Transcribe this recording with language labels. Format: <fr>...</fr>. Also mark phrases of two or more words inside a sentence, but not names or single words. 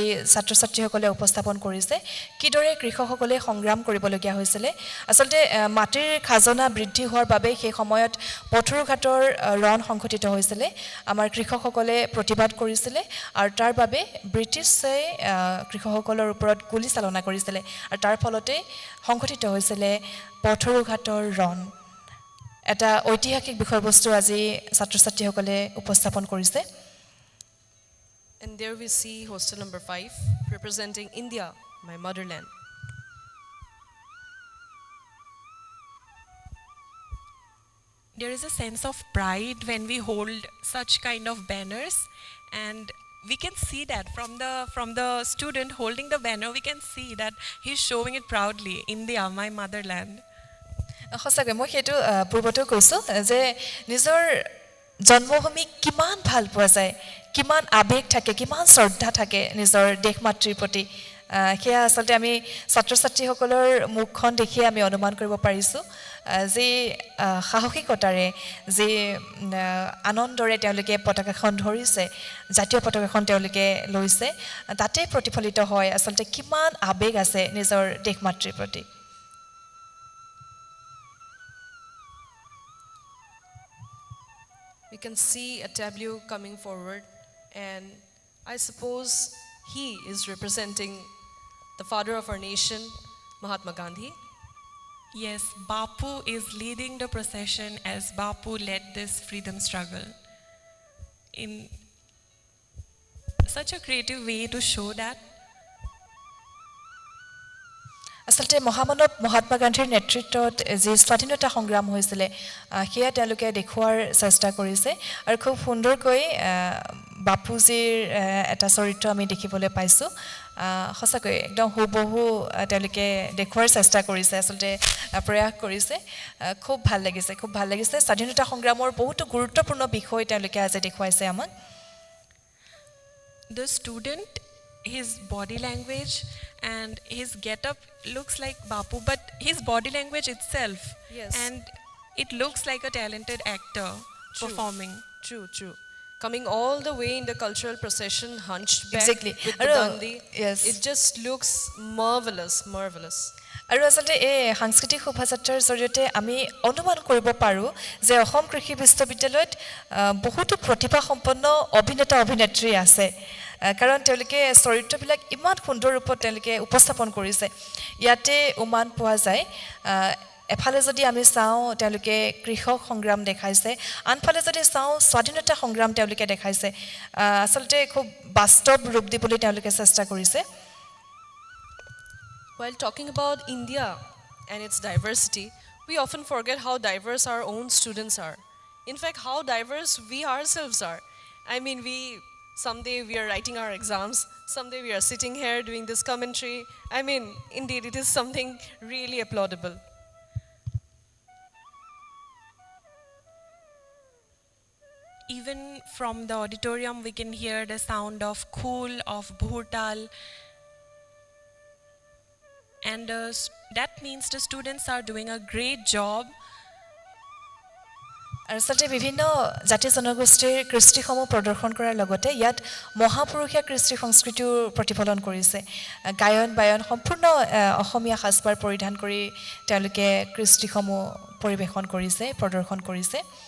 <as>ছাত্ৰ ছাত্ৰীসকলে উপস্থাপন কৰিছে কিদৰে কৃষকসকলে সংগ্ৰাম কৰিবলগীয়া হৈছিলে আচলতে মাটিৰ খাজনা বৃদ্ধি হোৱাৰ বাবে সেই সময়ত পথৰুঘাটৰ ৰণ সংঘটিত হৈছিলে আমাৰ কৃষকসকলে প্ৰতিবাদ কৰিছিলে আৰু তাৰ বাবে ব্ৰিটিছে কৃষকসকলৰ ওপৰত গুলীচালনা কৰিছিলে আৰু তাৰ ফলতে সংঘটিত হৈছিলে পথৰুঘাটৰ ৰণ এটা ঐতিহাসিক বিষয়বস্তু আজি ছাত্ৰ ছাত্ৰীসকলে উপস্থাপন কৰিছে</as> <en>And And there we see hostel number 5, representing India, my motherland. There is a sense of pride when we hold such kind of banners, and we can see that from the student holding the banner, we can see that he's showing it proudly, India, my motherland.</en> <as>সঁচাকৈ মই সেইটো পূৰ্বতেও কৈছোঁ যে নিজৰ জন্মভূমি কিমান ভাল পোৱা যায়, কিমান আৱেগ থাকে, কিমান শ্ৰদ্ধা থাকে নিজৰ দেশ মাতৃৰ প্ৰতি। সেয়া আচলতে আমি ছাত্ৰ ছাত্ৰীসকলৰ মুখখন দেখিয়ে আমি অনুমান কৰিব পাৰিছোঁ যি সাহসিকতাৰে যি আনন্দৰে তেওঁলোকে পতাকাখন ধৰিছে, জাতীয় পতাকাখন তেওঁলোকে লৈছে, তাতে প্ৰতিফলিত হয় আচলতে কিমান আৱেগ আছে নিজৰ দেশ মাতৃৰ প্ৰতি।</as> <en>We can see a tableau coming forward, and I suppose he is representing the father of our nation, Mahatma Gandhi. Yes, Bapu is leading the procession as Bapu led this freedom struggle in such a creative way to show that.</en> <as>আচলতে মহামানৱ মহাত্মা গান্ধীৰ নেতৃত্বত যি স্বাধীনতা সংগ্ৰাম হৈছিলে সেয়া তেওঁলোকে দেখুৱাৰ চেষ্টা কৰিছে আৰু খুব সুন্দৰকৈ বাপুজীৰ এটা চৰিত্ৰ আমি দেখিবলৈ পাইছোঁ। সঁচাকৈ একদম হুবহু তেওঁলোকে দেখুৱাৰ চেষ্টা কৰিছে, আচলতে প্ৰয়াস কৰিছে। খুব ভাল লাগিছে, খুব ভাল লাগিছে। স্বাধীনতা সংগ্ৰামৰ বহুতো গুৰুত্বপূৰ্ণ বিষয় তেওঁলোকে আজি দেখুৱাইছে আমাক।</as> <en>The student, his body language and his get-up looks like Bapu, but his body language itself, Yes. and it looks like a talented actor performing. True. Coming all the way in the cultural procession, hunched back Exactly. with the Gandhi. Yes. It just looks marvelous.</en> <as>আৰু আচলতে এই সাংস্কৃতিক শোভাযাত্ৰাৰ জৰিয়তে আমি অনুমান কৰিব পাৰোঁ যে অসম কৃষি বিশ্ববিদ্যালয়ত বহুতো প্ৰতিভাসম্পন্ন অভিনেতা অভিনেত্ৰী আছে, কাৰণ তেওঁলোকে চৰিত্ৰবিলাক ইমান সুন্দৰ ৰূপত তেওঁলোকে উপস্থাপন কৰিছে। ইয়াতে উমান পোৱা যায়, এফালে যদি আমি চাওঁ তেওঁলোকে কৃষক সংগ্ৰাম দেখাইছে, আনফালে যদি চাওঁ স্বাধীনতা সংগ্ৰাম তেওঁলোকে দেখাইছে। আচলতে খুব বাস্তৱ ৰূপ দিবলৈ তেওঁলোকে চেষ্টা কৰিছে।</as> <en>While talking about India and its diversity, we often forget how diverse our own students are. In fact, how diverse we ourselves are. I mean, someday we are writing our exams, someday we are sitting here doing this commentary. I mean, indeed, it is something really applaudable. Even from the auditorium, we can hear the sound of khul, of bhurtal, and that means the students are doing a great job.</en> <as>আৰু আচলতে বিভিন্ন জাতি জনগোষ্ঠীৰ কৃষ্টিসমূহ প্ৰদৰ্শন কৰাৰ লগতে ইয়াত মহাপুৰুষীয়া কৃষ্টি সংস্কৃতিও প্ৰতিফলন কৰিছে। গায়ন বায়ন সম্পূৰ্ণ অসমীয়া সাজপাৰ পৰিধান কৰি তেওঁলোকে কৃষ্টিসমূহ পৰিৱেশন কৰিছে, প্ৰদৰ্শন কৰিছে।</as>